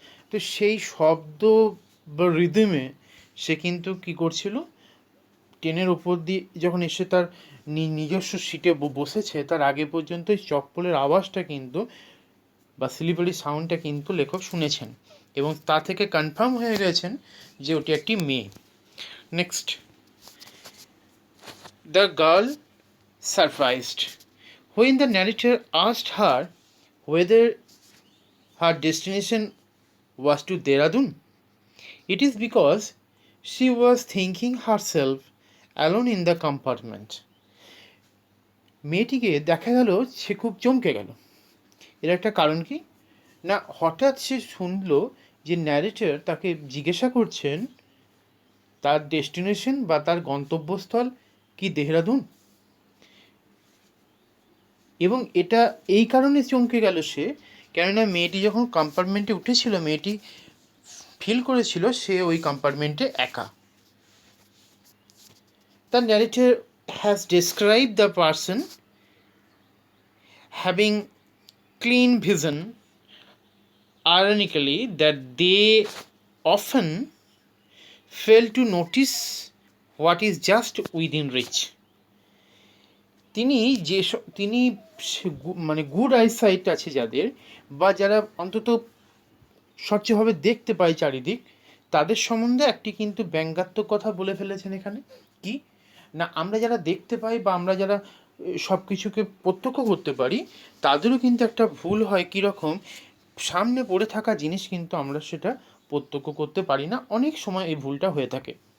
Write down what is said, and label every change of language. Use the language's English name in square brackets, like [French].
[Bangla] তো সেই শব্দ বা রিদমে সে কিন্তু কী করছিল, ট্রেনের ওপর দিয়ে যখন এসে তার নিজস্ব সিটে বসেছে, তার আগে পর্যন্ত এই চপ্পলের আওয়াজটা কিন্তু বা স্লিপারি সাউন্ডটা কিন্তু লেখক শুনেছেন এবং তা থেকে কনফার্ম হয়ে গেছেন যে ওটি একটি মেয়ে। [English] Next, the girl surprised when the narrator asked her whether her destination was to Dehradun. It is because she was thinking herself alone in the compartment. [Bangla] মেয়েটিকে দেখা গেল সে খুব চমকে গেল। এর একটা কারণ কি না, হঠাৎ সে শুনলো যে ন্যারেটর তাকে জিজ্ঞাসা করছেন তার ডেস্টিনেশন বা তার গন্তব্যস্থল কি দেহরাদুন, এবং এটা এই কারণে চমকে গেল সে, কেননা মেয়েটি যখন কম্পার্টমেন্টে উঠেছিল মেয়েটি ফিল করেছিল সে ওই কম্পার্টমেন্টে একা। [English] The narrator has describe the person having clean vision ironically that they often fail to notice what is just within reach. [Bangla] তিনি তিনি মানে গুড আইসাইট আছে যাদের, বা যারা অন্তত স্বচ্ছভাবে দেখতে পায় চারিদিক, তাদের সম্বন্ধে একটি কিন্তু ব্যঙ্গাত্মক কথা বলে ফেলেছেন এখানে। কি না, আমরা যারা দেখতে পাই বা আমরা যারা সব কিছুকে প্রত্যক্ষ করতে পারি, তাদেরও কিন্তু একটা ভুল হয় কীরকম, সামনে পড়ে থাকা জিনিস কিন্তু আমরা সেটা প্রত্যক্ষ করতে পারি না, অনেক সময় এই ভুলটা হয়ে থাকে।